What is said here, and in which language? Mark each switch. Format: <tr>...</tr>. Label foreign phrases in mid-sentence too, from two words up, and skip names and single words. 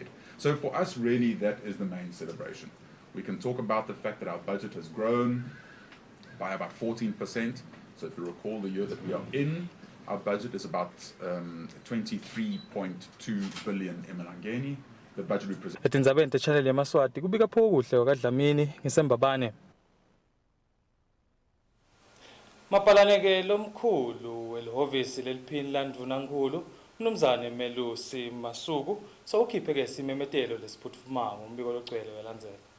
<en>So for us, really, that is the main celebration. We can talk about the fact that our budget has grown by about 14%. So if you recall the year that we are in, our budget is about 23.2 billion emalangeni. The budget represents.</en> <ss>Tindzaba Channel Yemaswati kubika phokuhle wakadlamini ngisembabane. Mapalaneke lomkhulu elhovisi leliphini landvunankulu Mnumzane Melusi Masuku sowukhiphe ke simemetelo lesiphuthumako umbiko logcwele welandzela.</ss>